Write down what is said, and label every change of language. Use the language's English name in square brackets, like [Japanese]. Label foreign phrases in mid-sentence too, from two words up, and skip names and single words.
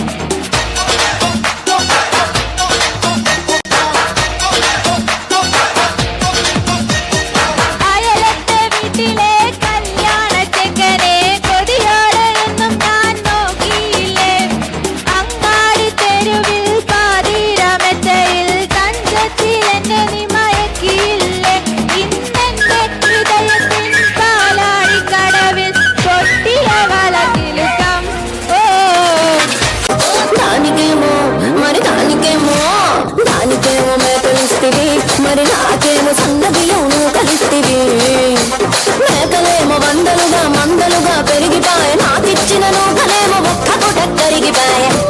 [Malayalam] അയലത്തെ വീട്ടിലെ കല്യാണ ചെക്കനെ കൊതിയോടെ ഇന്നും ഞാൻ നോക്കിയില്ലേ. അങ്ങാടി തെരുവിൽ പാതിരമെത്തയിൽ തഞ്ചത്തിൽ എന്നെ നീ മയക്കിയില്ലേ. ഇന്നെന്റെ ഹൃദയത്തിൻ പാലാഴി കടവിൽ പൊട്ടിയ വളത്തിലുക്കം. ഓ [Telugu] దానికేమో మరి దానికేమో దానికేమో మేకలిస్తివి మరి నాకేమో సన్నబియ్యను కలిస్తివి. మేకలేమో వందలుగా మందలుగా పెరిగిపాయ నాకిచ్చిన నూకలేమో ఒక్క పూట కరిగిపాయ.